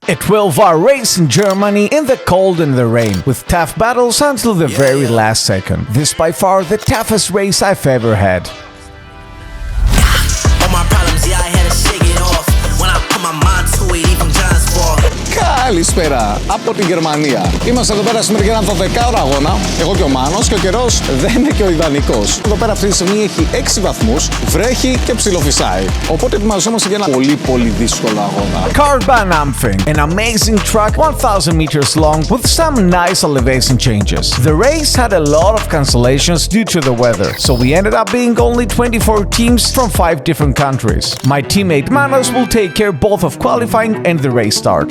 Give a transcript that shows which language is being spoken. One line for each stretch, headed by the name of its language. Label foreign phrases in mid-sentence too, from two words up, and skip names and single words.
English: A 12-hour race in Germany in the cold and the rain, with tough battles until the very last second. This by far the toughest race I've ever had. All my problems, yeah, I had to shake it off. When I put my mind to it, even John's fault.
Greek: Καλησπέρα από την Γερμανία. Είμαστε εδώ πέρα σήμερα για έναν 12ωρο αγώνα. Εγώ και ο Μάνος, και ο καιρός δεν είναι και ο ιδανικός. Εδώ πέρα αυτή τη στιγμή έχει 6 βαθμούς, βρέχει και ψιλοφυσάει. Οπότε ετοιμαζόμαστε για ένα πολύ δύσκολο αγώνα.
English: Caravan Ampfing, an amazing track 1,000 meters long with some nice elevation changes. The race had a lot of cancellations due to the weather, so we ended up being only 24 teams from 5 different countries. My teammate Manos will take care both of qualifying and the race start.